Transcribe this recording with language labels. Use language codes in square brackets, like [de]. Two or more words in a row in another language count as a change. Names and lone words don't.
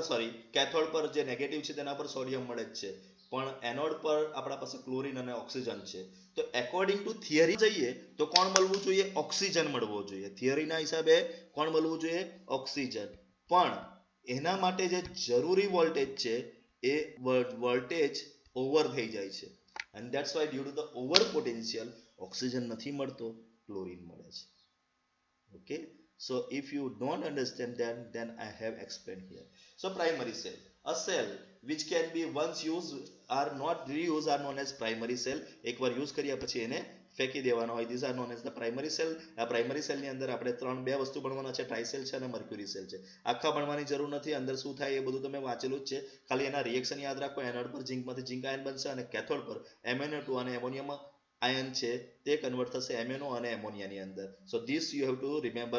[gu] સોરી, કેથોડ પર જે નેગેટિવ છે તેના પર સોડિયમ મળે જ છે, પણ એનોડ પર આપણા પાસે ક્લોરીન અને ઓક્સિજન છે. તો [en] according to [gu] થિયરી જઈએ તો કોણ મળવું જોઈએ? ઓક્સિજન મળવો જોઈએ. થિયરીના હિસાબે કોણ મળવું જોઈએ? ઓક્સિજન. પણ એના માટે જે જરૂરી વોલ્ટેજ છે એ વોલ્ટેજ ઓવર થઈ જાય છે, [en] and that's why due to the over potential [gu] ઓક્સિજન નથી મળતો, ક્લોરીન મળે છે. [en] Okay, so if you don't understand that, then I have explained here. So primary cell, a cell which can be once used are not reused are known as primary cell. [gu] એકવાર યુઝ કર્યા પછી એને ફેંકી દેવાનો હોય, [en] these are known as the primary cell. [gu] આ [en] primary cell [gu] ની અંદર આપણે બે વસ્તુ ભણવાના છે, ટ્રાઇસેલ છે અને મર્ક્યુરી સેલ છે. આખા ભણવાની જરૂર નથી, અંદર શું થાય એ બધું તમે વાંચેલું જ છે, ખાલી એના રિએક્શન યાદ રાખો. એનોડ પર ઝિંકમાંથી ઝિંક આયન બનશે અને કેથોડ પર MnO2 અને એમોનિયમ આયન છે તે કન્વર્ટ થશે MnO અને એમોનિયાની અંદર. [en] So this you have to remember.